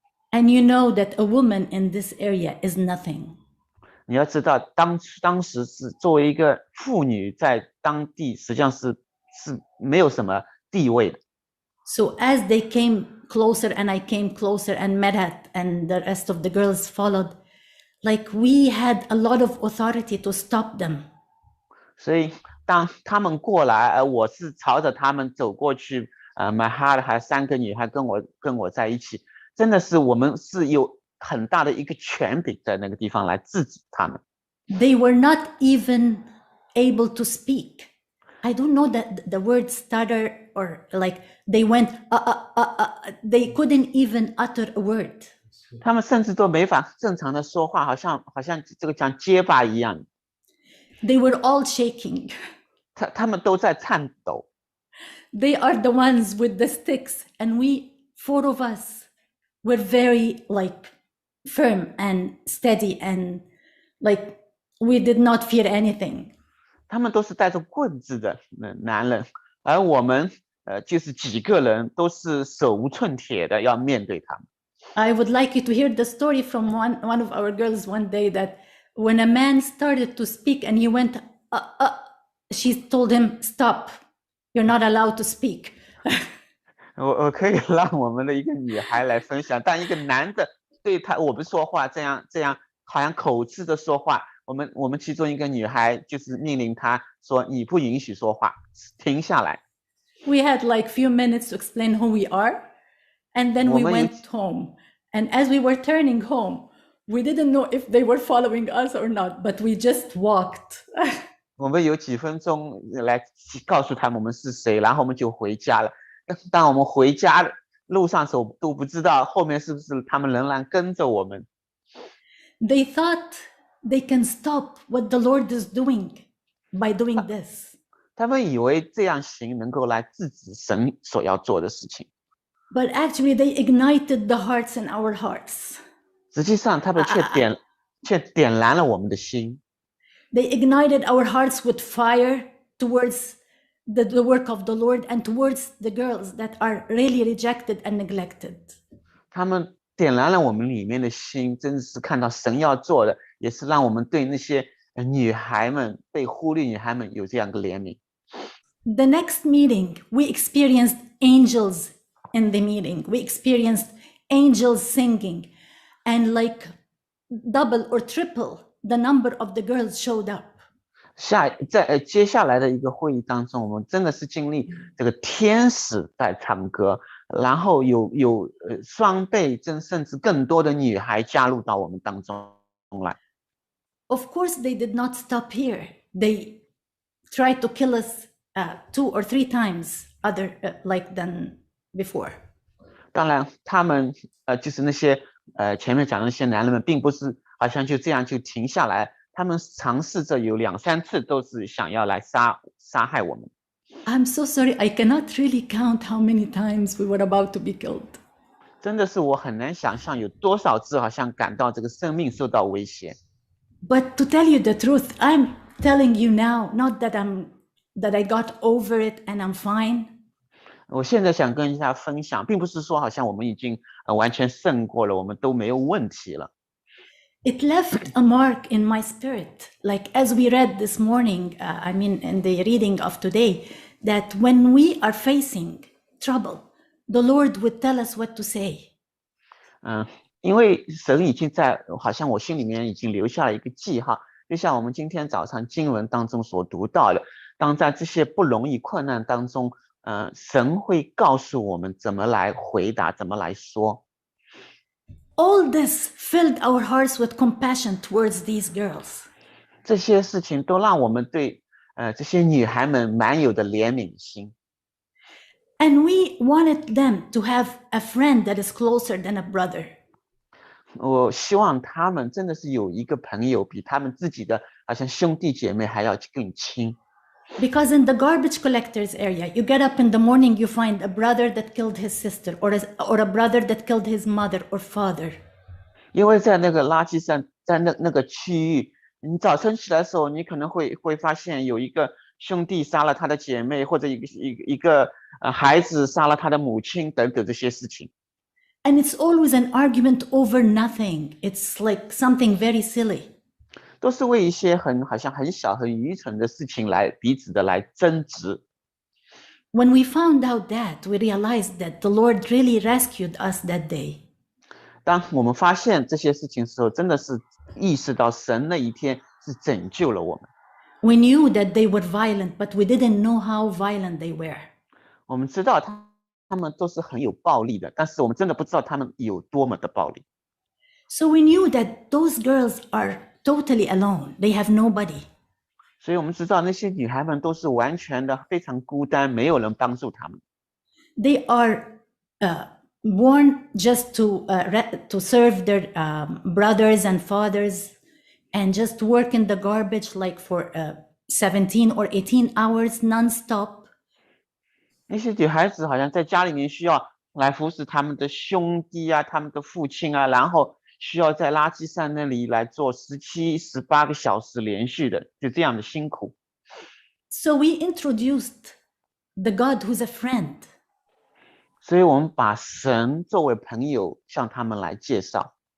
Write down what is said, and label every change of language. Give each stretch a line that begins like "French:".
English: And you know that a woman in this area is nothing.
Chinese: 你要知道，当时是作为一个妇女，在当地实际上是没有什么地位的。
English: So as they came closer and I came closer and met and the rest of the girls followed, like we had a lot of authority to stop them.
Chinese: 所以当他们过来，而我是朝着他们走过去，Mahad 还有3个女孩跟我在一起，真的是我们是有很大的一个权柄在那个地方来制止他们。
English: They were not even able to speak. I don't know that the word stutter or like they went they couldn't even utter a word.
Chinese: 他们甚至都没法正常的说话，好像这个像结巴一样。
English: They were all shaking.
Chinese: 他们都在颤抖。
English: They are the ones with the sticks, and we 4 of us were very like firm and steady and like we did not fear anything.
Chinese: 他们都是带着棍子的男人，而我们就是几个人都是手无寸铁的要面对他们。
English: I would like you to hear the story from one of our girls one day that when a man started to speak and he went, she told him, stop, you're not allowed to speak.
Chinese: 我可以让我们的一个女孩来分享，当一个男的对我们说话，这样好像口吃的说话，我们其中一个女孩就是命令他说，你不允许说话，停下来。
English: We had like few minutes to explain who we are, and then we went home. And as we were turning home, we didn't know if they were following us or not, but we just walked.
Chinese: 我们有几分钟来告诉他们我们是谁，然后我们就回家了。当我们回家路上的时候，都不知道后面是不是他们仍然跟着我们。
English: They thought they can stop what the Lord is doing by doing this.
Chinese: 他们以为这样行能够来制止神所要做的事情。
English: But actually they ignited the hearts in our hearts.
Chinese: 实际上他们却点燃了我们的心。
English: They ignited our hearts with fire towards the work of the Lord and towards the girls that are really rejected and neglected.
Chinese: 他们点燃了我们里面的心，真的是看到神要做的，也是让我们对那些女孩们被忽略女孩们有这样的怜悯。
English: The next meeting, we experienced angels in the meeting. We experienced angels singing, and like double or triple the number of the girls showed up.
Chinese: 在接下来的一个会议当中，我们真的是经历这个天使在唱歌，然后有双倍甚至更多的女孩加入到我们当中来。
English: Of course, they did not stop here. They tried to kill us 2 or 3 times like than before.
Chinese: 当然，他们就是那些前面讲的那些男人们，并不是好像就这样就停下来，他们尝试着有2、3次都是想要来杀害我们。
English: I'm so sorry, I cannot really count how many times we were about to be killed.
Chinese: 真的是我很难想象有多少次好像感到这个生命受到威胁。
English: But to tell you the truth, I'm telling you now, not that I got over it and I'm fine.
Chinese: 我现在想跟大家分享，并不是说好像我们已经完全胜过了，我们都没有问题了。
English: It left a mark in my spirit, like as we read this morning, in the reading of today, that when we are facing trouble, the Lord would tell us what to say.
Chinese: 因为神已经好像我心里面已经留下了一个记号，就像我们今天早上经文当中所读到的，当在这些不容易困难当中，神会告诉我们怎么来回答，怎么来说。
English: all this filled our hearts with compassion towards these girls.
Chinese: 这些事情都让我们对这些女孩们满有的怜悯心。
English: And we wanted them to have a friend that is closer than a brother.
Chinese: 我希望他们真的是有一个朋友比他们自己的好像兄弟姐妹还要更亲。
English: Because in the garbage collectors area, you get up in the morning, you find a brother that killed his sister, or a brother that killed his mother or father.
Chinese: 因为在那个垃圾站，在那个区域，你早晨起来的时候，你可能会发现有一个兄弟杀了他的姐妹，或者一个孩子杀了他的母亲等等这些事情。
English: And it's always an argument over nothing. It's like something very silly.
Chinese: 都是为一些好像很小很愚蠢的事情彼此的来争执。
English: When we found out that, we realized that the Lord really rescued us that day.
Chinese: 当我们发现这些事情的时候，真的是意识到神那一天是拯救了我们。
English: We knew that they were violent, but we didn't know how violent they were.
Chinese: 我们知道他们都是很有暴力的，但是我们真的不知道他们有多么的暴力。
English: So we knew that those girls are totally alone. They have nobody.
Chinese: 所以我们知道那些女孩们都是完全的非常孤单，没有人帮助她们。
English: They are born just to serve their brothers and fathers and just work in the garbage like for 17 or 18 hours non-stop.
Chinese: 那些女孩子好像在家里面需要来服侍他们的兄弟啊，他们的父亲啊，然后需要在垃圾站那里来做17、18个小时连续的，就这样的辛苦。
English: So we introduced the God who's a friend.
Chinese: 所以我们把神作为朋友向他们来介绍。